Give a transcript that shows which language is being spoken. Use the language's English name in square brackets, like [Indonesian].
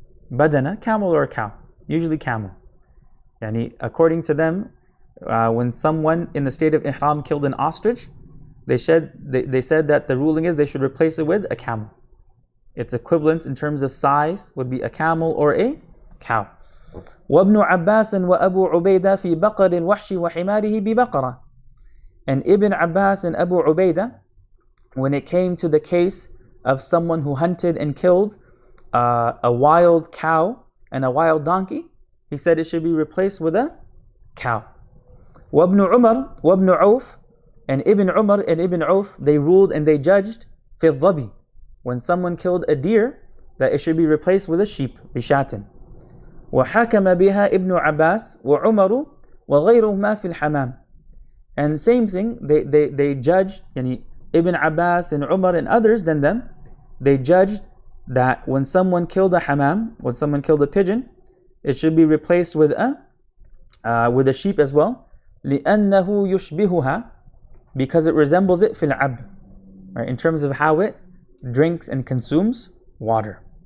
[English] Badana, camel or a cow, usually camel. Yani, according to them, when someone in the state of ihram killed an ostrich, they said that the ruling is they should replace it with a camel. Its equivalence in terms of size would be a camel or a cow. [Arabic] وابن عباس وأبو عبيدة في بقر الوحش وحماره ببقرة. [English] And Ibn Abbas and Abu Ubaidah, when it came to the case of someone who hunted and killed a wild cow and a wild donkey, he said it should be replaced with a cow. [Arabic] وابن عمر وابن عوف, [English] and Ibn Umar and Ibn Auf, they ruled and they judged [Arabic] في الظبي, [English] when someone killed a deer, that it should be replaced with a sheep, [Arabic] بشاة. وحكم بها ابن عباس وعمر وغيرهما في الحمام. [English] And same thing, they judged, yani Ibn Abbas and Umar and others than them, they judged that when someone killed a hamam, when someone killed a pigeon, it should be replaced with a sheep as well. [Arabic] لأنه يشبهها, [English] because it resembles it [Arabic] في العب, [English] right, in terms of how it drinks and consumes water.